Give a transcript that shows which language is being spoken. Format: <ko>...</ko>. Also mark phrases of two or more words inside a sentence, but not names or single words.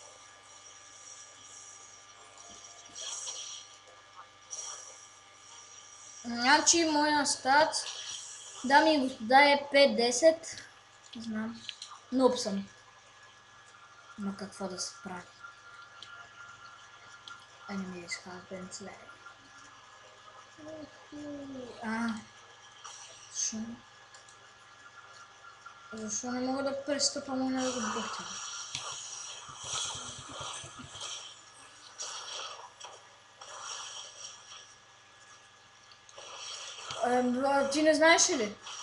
<bg>Значи моя стат, дами и господа, е 5-10. Не знам. Нуп съм. Но какво да се прави?</bg> <en>Enemies have been slain.</en> <bg>Защо не мога да пристъпам и да го бъхтя? Ти не знаеш ли?</bg>